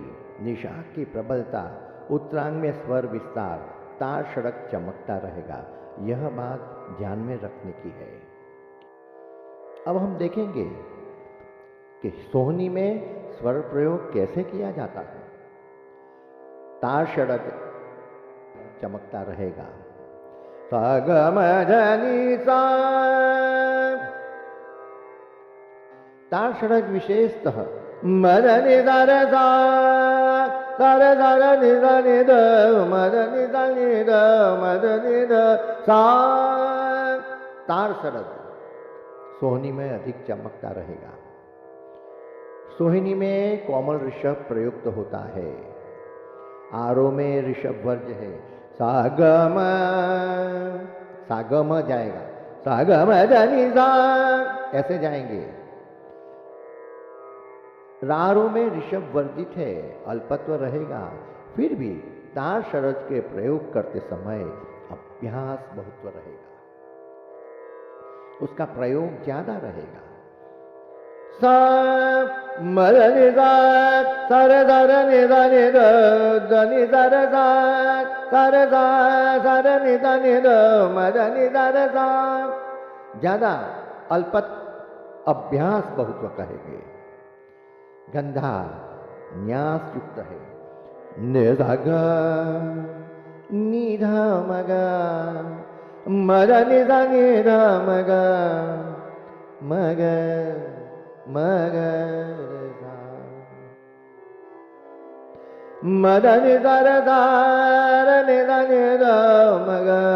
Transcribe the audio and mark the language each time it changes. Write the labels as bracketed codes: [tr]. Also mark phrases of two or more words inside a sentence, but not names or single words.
[hi] निषाद की प्रबलता, उत्तरांग में स्वर विस्तार, तार सड़क चमकता रहेगा। यह बात ध्यान में रखने की है। अब हम देखेंगे कि सोहनी में स्वर प्रयोग कैसे किया जाता है। तार सड़क चमकता रहेगा। सा ग म ध नि सा। तार सड़क विशेषतः म ध नि ध र सा सा र सा र नि ध नि ध म ध नि ध नि ध म ध नि ध सा। तार सड़क सोहनी में अधिक चमकता रहेगा। सोहिनी में कोमल ऋषभ प्रयुक्त होता है। आरोह में ऋषभ वर्ज है। सा ग म जाएगा। सा ग म ध नि सा ऐसे जाएंगे। रारों में ऋषभ वर्जित है, अल्पत्व रहेगा। फिर भी तार षडज के प्रयोग करते समय अभ्यास बहुत्व रहेगा, उसका प्रयोग ज्यादा रहेगा। सा म ध नि सा सा र ध र नि ध नि ध ध नि सा र सा सा र सा सा र नि ध नि ध म ध नि ध र सा। ज्यादा अल्पत अभ्यास बहुत्व कहेंगे। गंधार न्यास युक्त है। नि ध ग नि ध म ग म ध नि ध नि ध म ग म ग म ग र सा म ध नि ध र सा र नि ध नि ध म ग।